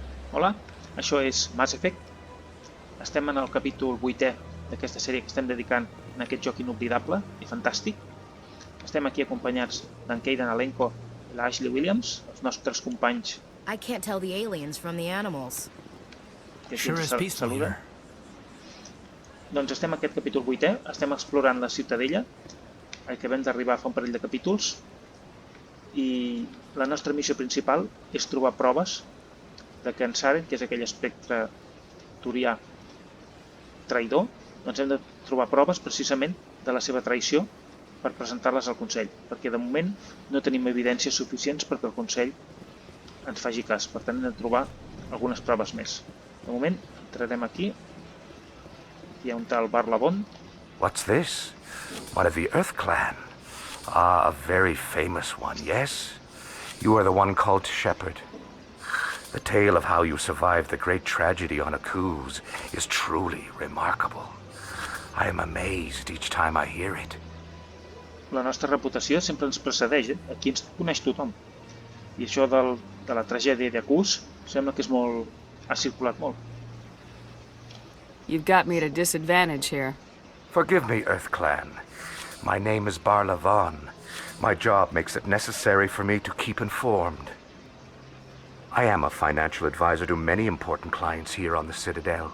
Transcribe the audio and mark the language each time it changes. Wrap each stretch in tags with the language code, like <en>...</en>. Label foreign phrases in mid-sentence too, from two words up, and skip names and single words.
<ca>Hola, això és Efect. Estem en el capítol 8è d'aquesta sèrie que estem dedicant a aquest joc inoblidable i fantàstic. Estem aquí acompanyats d'en Keidan Alenko i l'Ashley Williams, els nostres companys.</ca> <en>I can't tell the aliens from the animals.</en> <ca>Que aquí ens saluden. Doncs estem a aquest capítol 8è, estem explorant la Ciutadella, al que vam d'arribar fa un parell de capítols, i la nostra missió principal és trobar proves de que en Saren, que és aquell espectre turià traïdor, doncs hem de trobar proves precisament de la seva traïció per presentar-les al Consell, perquè de moment no tenim evidències suficients perquè el Consell ens faci cas, per tant hem de trobar algunes proves més. De moment entrarem aquí, hi ha un tal Barla.</ca> <en>What's this? One of the Earth Clan. Ah, a very famous one, yes? You are the one called Shepherd. The tale of how you survived the great tragedy on a cruise is truly remarkable. I am amazed each time I hear it.</en> <ca>La nostra reputació sempre ens precedeix, aquí ens coneix tothom. I això de la tragèdia de Cus sembla que ha circulat molt.</ca> <en>You've got me at a disadvantage here. Forgive me, Earth Clan. My name is Barla. My job makes it necessary for me to keep informed. I am a financial advisor to many important clients here on the Citadel.</en>